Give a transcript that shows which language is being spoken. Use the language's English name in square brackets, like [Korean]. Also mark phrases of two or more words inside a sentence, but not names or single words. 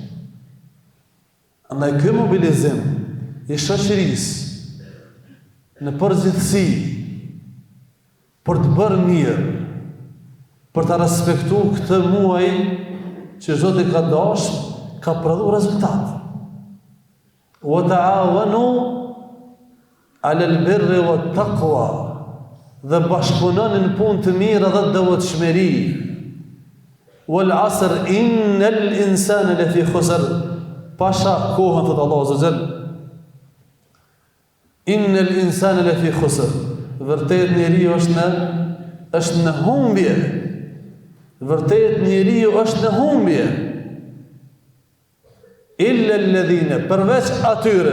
[Albanian] Andaj ky mobilizim i shoqërisë në përgjithësi për të bërë mirë, për të respektu këtë muaj që Zoti ka dashur, ka prodhuar rezultat. [Arabic] وتعاونوا على البر والتقوى, [Albanian] dhe bashkëpunoni në punë të mira dhe devotshmëri. [Arabic] والعصر إن الإنسان لفي خسر, [Albanian] pasha kohën thot [Arabic] الله عز وجل, إن الإنسان لفي خسر, [Albanian] vërtet njeriu është në humbje. Vërtet njeriu është në humbje. [Arabic] إلا الذين, [Albanian] përveç atyre.